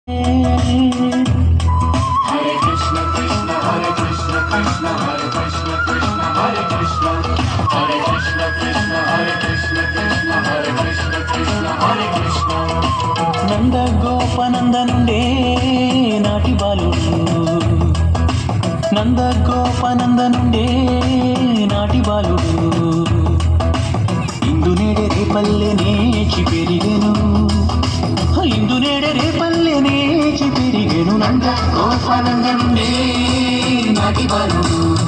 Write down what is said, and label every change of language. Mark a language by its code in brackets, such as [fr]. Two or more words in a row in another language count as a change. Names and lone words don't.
[sa] Hare Krishna Krishna Hare Krishna Krishna Hare Krishna Krishna Hare Krishna Hare Krishna Krishna Hare Krishna Krishna Hare Krishna Krishna Hare Krishna [te] నంద గోపనందనుండే నాటి బాలుడు నంద గోపనందనుండే నాటి బాలుడు ఇందు నేడే రేపల్లె నేచి పెరిగెను ఇందు నేడే రేపల్లె నేచి పెరిగెను నంద గోపనందనుండే నాటి బాలుడు